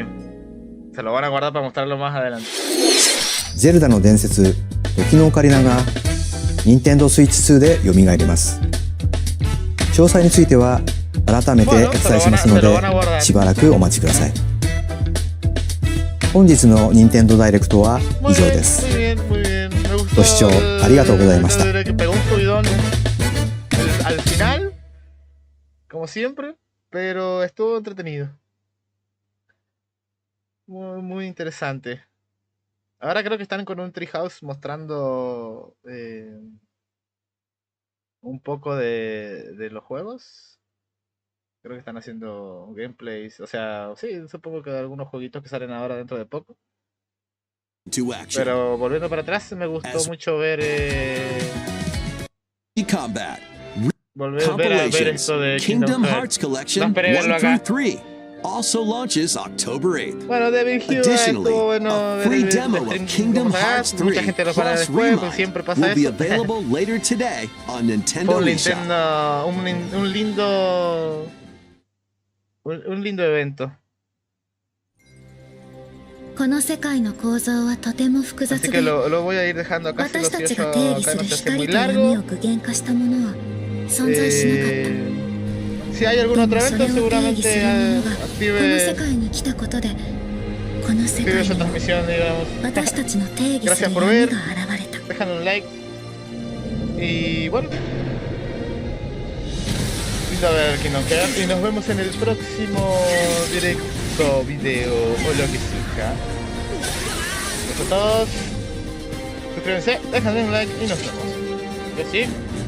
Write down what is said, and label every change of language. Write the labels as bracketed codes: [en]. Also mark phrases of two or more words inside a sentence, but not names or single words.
[es] Se lo van a guardar para mostrarlo más adelante. [ja] ゼルダの伝説、時のオカリナが任天堂スイッチ2で蘇ります。詳細については改めてお伝えしますので、しばらくお待ちください。本日の任天堂ダイレクトは以上です。ご視聴ありがとうございました。 [es] Al final, como siempre, pero estuvo entretenido. Muy, muy interesante. Ahora creo que están con un treehouse mostrando un poco de los juegos. Creo que están haciendo gameplays. O sea, sí, supongo que algunos jueguitos que salen ahora dentro de poco. Pero volviendo para atrás, me gustó mucho ver... volver a ver esto de Kingdom Hearts Collection 1 through 3. [en] Also launches October 8th. [es] Bueno, Devil Hugh estuvo bueno. [en] A free demo of Kingdom Hearts 3 [es] mucha gente lo para [en] plus [es] después, [en] Remake [es] pues siempre pasa [en] will be [es] eso. [en] available later today on Nintendo [es] Fue [en] eShop. [es] un lindo evento. [ja] この世界の構造はとても複雑 [es] Así [ja] で [es] que lo voy a ir dejando acá. [ja] 私たちが [es] acá [ja] 定義 [es] no [ja] する [es] se hace muy [ja] 光と闇 [es] largo. [ja] を具現化したものは存在しなかった [es] Si hay algún otro [ja] でもそれ [es] evento, [ja] を定義す [es] seguramente [ja] るものがこの [en] active [ja] 世界に来たことでこの世 [es] esa [ja] 界にも [es] transmisión, digamos. [ja] 私たちの定義す [es] Gracias [ja] る [es] por [ja] 闇 [es] ver. [ja] が現れた [es] Dejan un like. Y bueno. Lindo ver que nos queda. Y nos vemos en el próximo directo, video o lo que sea. Gracias a todos. Suscríbanse, dejan un like y nos vemos.